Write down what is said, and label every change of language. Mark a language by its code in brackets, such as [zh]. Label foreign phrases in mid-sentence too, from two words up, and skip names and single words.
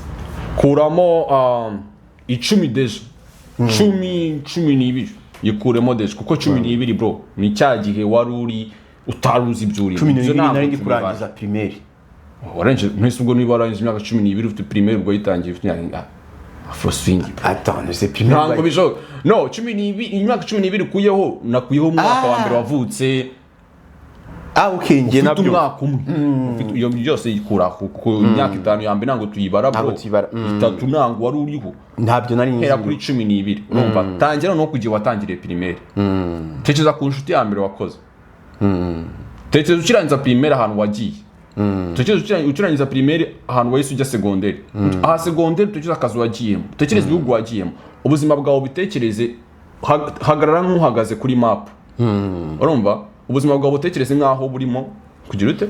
[rw] kuramo 10 deje 12 yikuremo deje kuko 12 bro ni cya gihe wari uri utaruzi ibyuri 12 nari ndi kurangiza primaire orange ntese ubwo niba warangije imyaka 12 ufite primaire ubwo yitangiye ufite [en] afro swing [fr] attends c'est primaire [rw] ntabwo bishoboka no 12 imyaka 12 kuyeho nakuyeho umwaka wa mbere wavutse okay nge nabyo umwaka umwe ufite iyo byose yikura ku myaka 5 ya mbere ntabwo tuyibara bro 3 ntabwo wari uriho ntabyo nari nzi era kuri 12 urumva tangira no kugiye watangiriye primaire tekereza ku nshuti ya mbere wakoze tekereza ukirangiza primaire ahantu wagiye tekereza ukirangiza primaire ahantu wahise ujya secondaire aha secondaire tekereza akazi wagiyemo tekereza ibihugu wagiyemo ubuzima bwawe bitekereze hagarara nk'uhagaze kuri map urumva ubuzima bwawe butekereze nk'aho burimo kugira ute